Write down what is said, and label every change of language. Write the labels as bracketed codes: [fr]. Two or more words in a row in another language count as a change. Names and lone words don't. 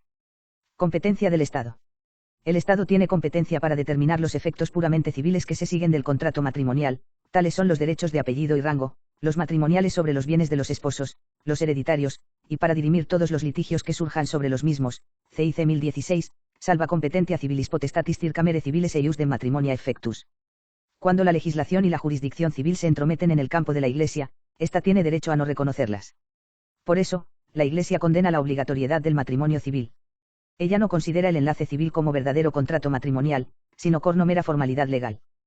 [es] Competencia del Estado. El Estado tiene competencia para determinar los efectos puramente civiles que se siguen del contrato matrimonial, tales son los derechos de apellido y rango, los matrimoniales sobre los bienes de los esposos, los hereditarios, y para dirimir todos los litigios que surjan sobre los mismos, CIC 1016, [la] salva competencia civilis potestatis circamere civiles eius de matrimonia effectus. [es] Cuando la legislación y la jurisdicción civil se entrometen en el campo de la Iglesia, ésta tiene derecho a no reconocerlas. Por eso, la Iglesia condena la obligatoriedad del matrimonio civil. Ella no considera el enlace civil como verdadero contrato matrimonial, sino corno mera formalidad legal.